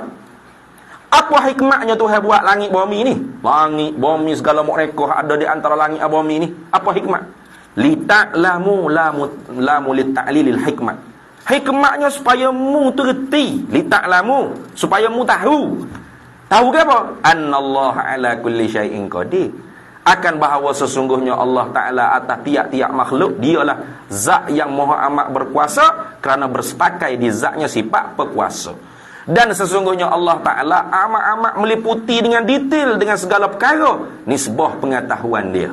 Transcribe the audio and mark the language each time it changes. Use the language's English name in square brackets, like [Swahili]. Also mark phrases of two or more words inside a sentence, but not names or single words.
[Malay] Apa hikmatnya Tuhan buat langit bumi ni? Langit bumi segala mereka ada di antara langit dan bumi ni. Apa hikmat? [Arabic] لتعلموا لام لتعليل الحكمة. [Malay] Hikmatnya supaya mu tu reti. Lita'lamu, supaya mu tahu. Tahu ke apa? [Arabic] أن الله على كل شيء قدير. [Malay] Akan bahawa sesungguhnya Allah Ta'ala atas tiap-tiap makhluk, dialah zat yang maha amat berkuasa, kerana bersepakai di zatnya sifat berkuasa. Dan sesungguhnya Allah Ta'ala amat-amat meliputi dengan detail dengan segala perkara nisbah pengetahuan dia.